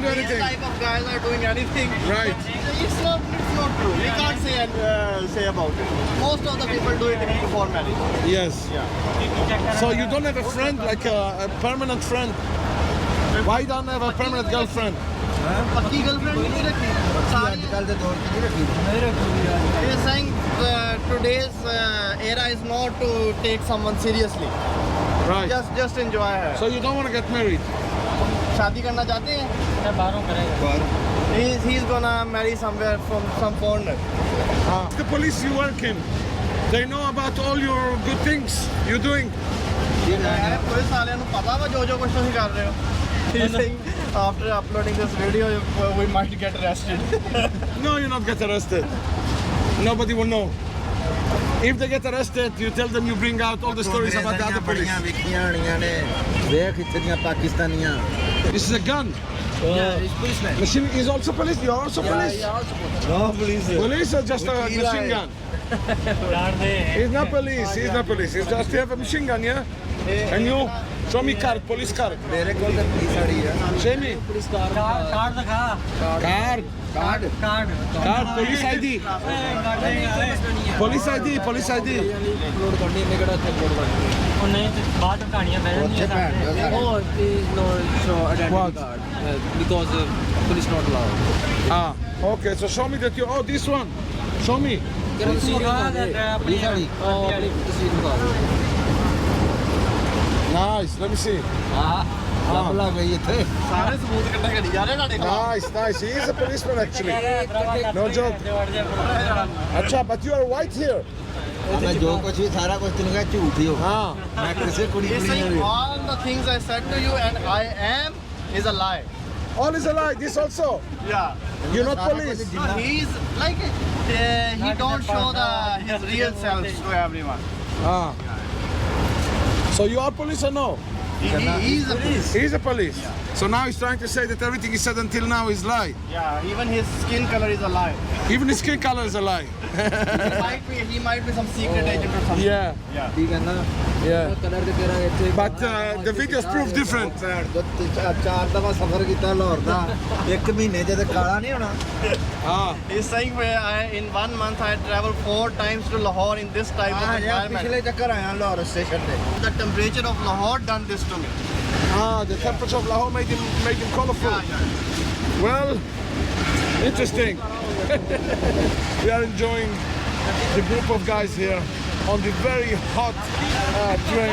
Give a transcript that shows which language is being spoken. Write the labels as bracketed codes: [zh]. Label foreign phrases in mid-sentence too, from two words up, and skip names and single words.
[en] can't do these anything. type of guys are doing anything. Right. It's not true. We can't say about it. Most of the people do it before marriage. yes so you don't have a friend like a permanent friend why don't have a permanent girlfriend [hi] पक्की गर्लफ्रेंड नहीं रखी सारी [en] He is saying today's era is not to take someone seriously. right Just enjoy her. so you don't want to get married [hi] शादी करना चाहते हैं? बाहरों करेगा [en] He's gonna marry somewhere from some foreigner. the police you work in they know about all your good things you're doing [pa] ਪੁਲਿਸ ਵਾਲੇ ਨੂੰ ਪਤਾ ਵਾ ਜੋ ਕੁਝ ਤੁਸੀਂ ਕਰ ਰਹੇ ਹੋ. [en] He's saying after uploading this video we might get arrested. No, you're not get arrested. Nobody will know. If they get arrested, you tell them you bring out all the stories about the other police. [pa] ਵੇਖੀਆਂ ਹੋਣੀਆਂ ਨੇ ਵੇਖ ਇੱਥੇ ਦੀਆਂ ਪਾਕਿਸਤਾਨੀਆਂ [en] This is a gun. Yeah, it's policeman. Machine is also police. You're also police. no police Police or just a machine gun? [hi] डाल दे [en] He's not police. He's not police. He's just you have a machine gun, yeah. And you show me card, police card. [pa] ਮੇਰੇ ਕੋਲ ਤਾਂ ਪੁਲਿਸ ਵਾਲੀ ਆ [en] Show me Police car. [hi] कार्ड दिखा [en] card. ਕਾਰਡ Card. Police ID. Police ID. Police ID. [hi] Upload करनी है मेरा upload करनी है. और नहीं तो बाद में कहानियां बह [pa] ਉੱਥੇ ਭੈਣ [hi] जाएंगी [pa] ਚੋਦ [en] Oh, please no show identity What? card because police not allowed. Ah. Okay. So show me that you. Oh, this one. Show me. Can you see [pa] ਪੁਲਿਸ ਵਾਲੀ [en] the card? Nice. Let me see. [pa] ਲੱਭ ਲੱਗ ਗਈ ਇੱਥੇ ਸਾਰੇ ਸਬੂਤ ਇਕੱਠੇ ਕਰੀ ਜਾ ਰਹੇ ਤੁਹਾਡੇ [en] Nice. Nice. He is a policeman actually. No joke. Acha, but you are white here. [pa] ਮੈਂ ਜੋ ਕੁਝ ਵੀ ਸਾਰਾ ਕੁਝ ਤੈਨੂੰ ਕਿਹਾ ਝੂਠ ਹੀ ਹੋ [en] Ah. [pa] ਮੈਂ ਕਿਸੇ ਕੁੜੀ [en] He's [pa] ਕੁੜੀ [en] saying [pa] ਨਹੀਂ [en] all the things I said to you and I am is a lie. All is a lie. This also. Yeah. You're not police. He's like he don't show his real self to everyone. Ah. So you are police or no? He's a police. He's a police. So now he's trying to say that everything he said until now is lie. Yeah, even his skin color is a lie. Even his skin color is a lie. He might be some secret agent or something. Yeah. [pa] ਕੀ ਕਹਿੰਦਾ [en] Yeah. [pa] ਕਲਰ ਤੇ ਤੇਰਾ ਇੱਥੇ [en] But the videos prove different. [pa] ਚਾਰ ਦਫਾ ਸਫ਼ਰ ਕੀਤਾ ਲਾਹੌਰ ਦਾ 1 ਮਹੀਨੇ ਚ ਤੇ ਕਾਲਾ ਨਹੀਂ ਹੋਣਾ [en] Ah. He's saying in 1 month I travel 4 times to Lahore in this type of environment. [pa] ਪਿਛਲੇ ਚੱਕਰ ਆਇਆ ਲਾਹੌਰ ਸਟੇਸ਼ਨ ਤੇ [en] The temperature of Lahore done this to me. Ah, the temperature of Lahore made him colorful. Well, interesting. We are enjoying the group of guys here on the very hot train.